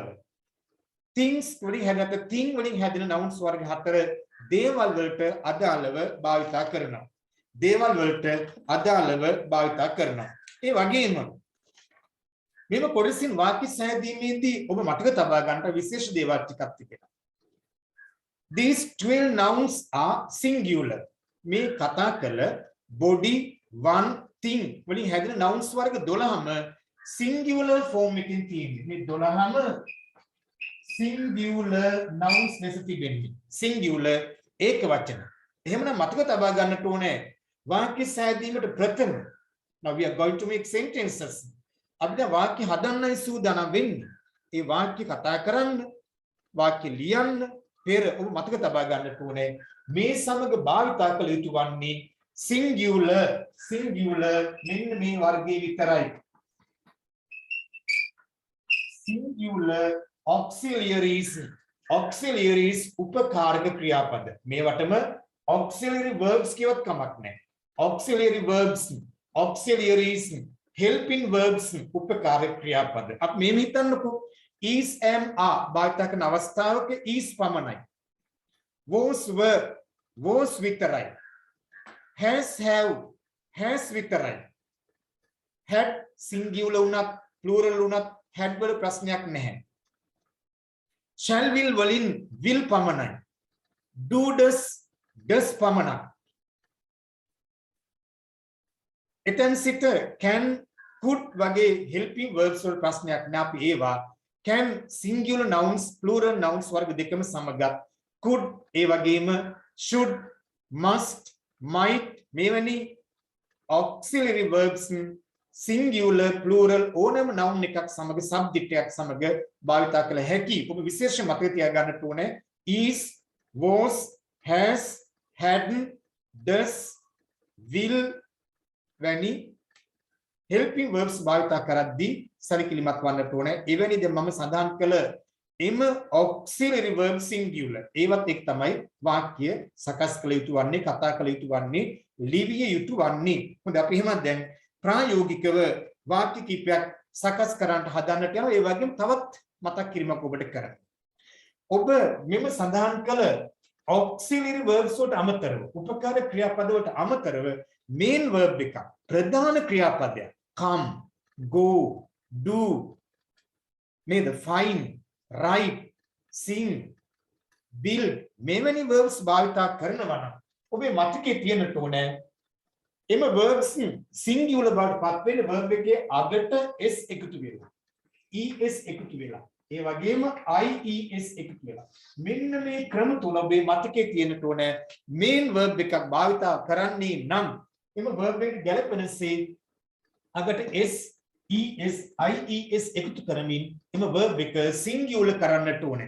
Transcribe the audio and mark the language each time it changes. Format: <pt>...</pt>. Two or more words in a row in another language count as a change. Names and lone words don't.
<si>things වලින් හැදෙන nouns වර්ග හතර දේවල් වලට අදාළව භාවිත කරනවා. දේවල් වලට අදාළව භාවිත කරනවා. ඒ වගේම මෙම කොටසින් වාක්‍ය සෑදීමේදී ඔබ මතක තබා ගන්නට විශේෂ දේවල් ටිකක් තිබෙනවා.</si> <en>These 12 nouns are singular.</en> <si>මේ කතා කළ</si> <en>body, one, thing</en> <si>වලින් හැදෙන nouns වර්ග 12ම singular form එකකින් තියෙන්නේ. මේ 12ම singular nouns ලෙස තිබෙන්නේ. singular ඒක වචන. එහෙමනම් මතක තබා ගන්නට ඕනේ වාක්‍ය සෑදීමට ප්‍රථම.</si> <en>Now we are going to make sentences.</en> <si>අපිට වාක්‍ය හදන්නයි සූදානම් වෙන්නේ. ඒ වාක්‍ය කතා කරන්න, වාක්‍ය ලියන්න පෙර ඔබ මතක තබා ගන්නට ඕනේ මේ සමග භාවිතා කළ යුතු වන්නේ singular මෙන්න මේ වර්ගයේ විතරයි.</si> <en>singular auxiliaries</en> <si>උපකාරක ක්‍රියාපද. මේවටම</si> <en>auxiliary verbs</en> <si>කියවත් කමක් නැහැ.</si> <en>auxiliary verbs, auxiliaries, helping verbs</en> <si>උපකාරක ක්‍රියාපද. අපි මේ හිතන්නකෝ</si> <en>is, am, are</en> <si>භාවිත කරන අවස්ථාවක is පමණයි.</si> <en>was, were was විතරයි. has, have has විතරයි.</en> <si>had singular උනත් plural උනත් had වල ප්‍රශ්නයක් නැහැ.</si> <en>shall, will වලින් will පමණයි. do, does</en> <si>පමණයි. එතෙන් සිට</si> <en>can, could</en> <si>වගේ</si> <en>helping verbs</en> <si>වල ප්‍රශ්නයක් නැහැ. අපි ඒවා can singular nouns plural nouns වර්ග දෙකම සමගත් could ඒ වගේම</si> <en>should must might</en> <si>මෙවැනි</si> <en>auxiliary verbs singular plural</en> <si>ඕනෑම noun එකක් සමග subject එකක් සමග භාවිත කළ හැකි. ඔබ විශේෂ මතක තියාගන්නට ඕනේ</si> <en>is, was, has, had, does, will</en> <si>වැනි</si> <en>helping verbs</en> <si>භාවිත කරද්දී සරිකිලිමත් වන්නට ඕනේ. එවැනි දැන් මම සඳහන් කළ එම</si> <en>auxiliary verb singular</en> <si>ඒවත් එක් තමයි වාක්‍ය සකස් කළ යුතු වන්නේ, කතා කළ යුතු වන්නේ, ලිවිය යුතු වන්නේ. හොඳයි අපි එහෙනම් දැන් ප්‍රායෝගිකව වාක්‍ය කිහිපයක් සකස් කරන්නට හදන්නට යනවා. ඒ වගේම තවත් මතක් කිරීමක් ඔබට කරන්න. ඔබ මෙම සඳහන් කළ</si> <en>auxiliary verbs</en> <si>වලට අමතරව, උපකාර ක්‍රියාපද වලට අමතරව</si> <en>main verb</en> <si>එකක්, ප්‍රධාන ක්‍රියාපදයක්</si> <en>come, go, do,</en> <si>නේද,</si> <en>find, write, sing, build</en> <si>මෙවැනි verbs භාවිත කරනවා නම් ඔබේ මතකයේ තියෙන්නට ඕනේ එම verbs singular බවට පත් වෙන verb එකේ අගට s එකතු වෙලා es එකතු වෙලා ඒ වගේම ies එකතු වෙලා මෙන්න මේ ක්‍රම තුන ඔබේ මතකයේ තියෙන්නට ඕනේ</si> <en>main verb</en> <si>එකක් භාවිත කරන්නේ නම් එම verb එකට ගැලපෙනසේ අගට</si> <en>s es ies</en> <si>එකතු කරමින් එම verb එක singular කරන්නට ඕනේ.</si>